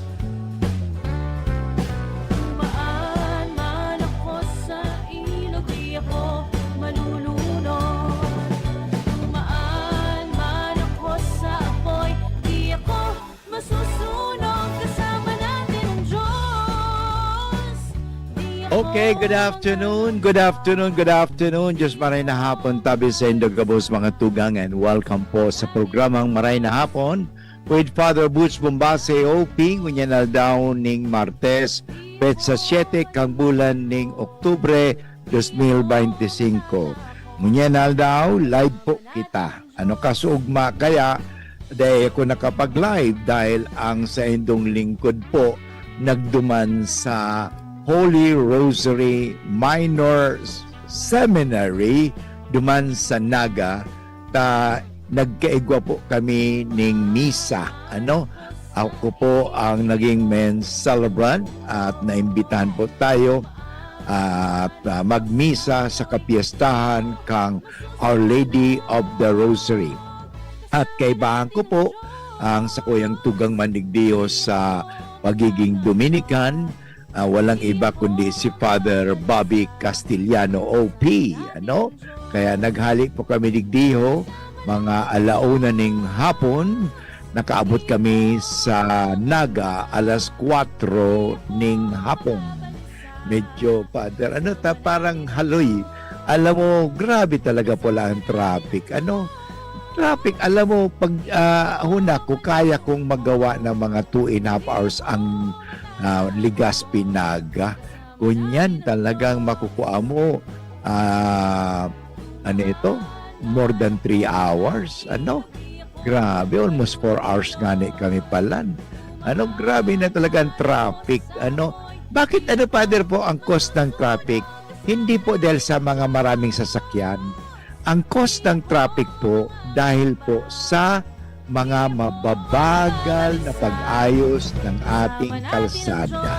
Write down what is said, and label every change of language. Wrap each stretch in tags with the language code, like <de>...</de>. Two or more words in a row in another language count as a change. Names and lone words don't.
<tl>Tumaan man ako sa ilog, di ako malulunod. Tumaan man ako sa apoy, di ako masusunog. Kasama natin ang Diyos. Di ako</tl> <en>Okay, good afternoon, good afternoon, good afternoon.</en> <bik>Diyos maray na hapon, tabi sa Indo Gabos mga tugang,</bik> <en>and welcome</en> <bik>po sa programang Maray na Hapon with Father Butch Bombase OP, ngunyan daw ning Martes, petsa 7 kang bulan ning Oktubre 2025. Ngunyan daw, live po kita. Ano kasugma kaya dahil ako nakapag-live dahil ang sa indong lingkod po nagduman sa Holy Rosary Minor Seminary duman sa Naga ta nagkaigwa po kami ning misa.</bik> <tl>Ako po ang naging</tl> <en>main celebrant</en> <tl>at naimbitahan po tayo at magmisa sa kapiestahan kang Our Lady of the Rosary.</tl> <bik>At kaibahan ko po ang sakuyang tugang manigdiyos sa pagiging Dominican.</bik> <tl>Walang iba kundi si Father Bobby Castillano OP.</tl> <bik>Kaya naghalik po kami digdiho mga alauna ning hapon. Nakaabot kami sa Naga alas 4 ning hapon. Medyo, Father, parang haloy.</bik> <tl>Alam mo, grabe talaga pala ang traffic. Traffic, alam mo, pag huna ko, kaya kong magawa ng mga 2.5 hours ang Legazpi Naga. Kunyan talagang makukuha mo</tl> <en>more than</en> <tl>3 hours.</tl> <bik>Grabe, almost 4 hours nga kami palan.</bik> <tl>Grabe na talaga ang traffic. Bakit Father po ang cost ng traffic? Hindi po dahil sa mga maraming sasakyan. Ang cost ng traffic po dahil po sa mga mababagal na pag-ayos ng ating kalsada.</tl>